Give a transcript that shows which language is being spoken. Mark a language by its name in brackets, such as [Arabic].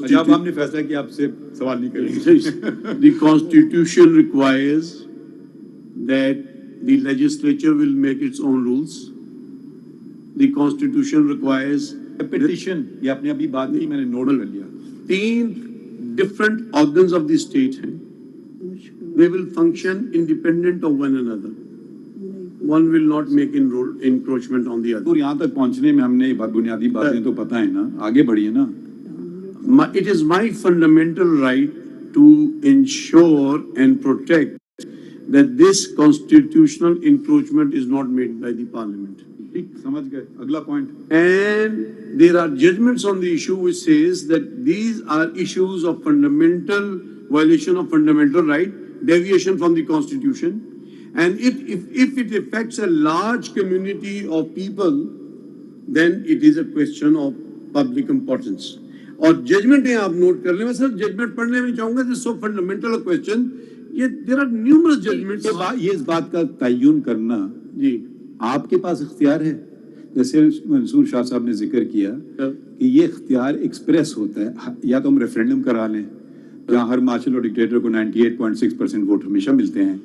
[Hindi] हमने फैसला किया आपसे सवाल नहीं करेंगे। [English] The constitution requires that the legislature will make its own rules. The constitution requires [Hindi] petition, ये आपने अभी बात की, मैंने नोट कर लिया। [English] 3 different organs of the state हैं, they will function independent of one another. One will not make encroachment on the other. [Hindi] तो यहाँ तक पहुँचने में हमने बुनियादी बातें तो पता है ना, आगे बढ़िए ना। [English] It is my fundamental right to ensure and protect that this constitutional encroachment is not made by the parliament. [Hindi] ठीक, समझ गए। अगला point. [English] And there are judgments on the issue which says that these are issues of fundamental violation of fundamental right, deviation from the constitution, and if it affects a large community of people, then it is a question of public importance. [Hindi] और judgement है, आप note कर लें। मैं sir judgement पढ़ने में चाहूंगा, [English] this so fundamental question, [Hindi] ये [English] There are numerous judgements. [Hindi] ये इस बात का तयन करना जी आपके पास इख्तियार है, जैसे मंसूर शाह साहब ने जिक्र किया कि ये इख्तियार एक्सप्रेस होता है, या तो हम रेफरेंडम करा लें जहाँ हर मार्शल और डिक्टेटर को 98.6% वोट हमेशा मिलते हैं।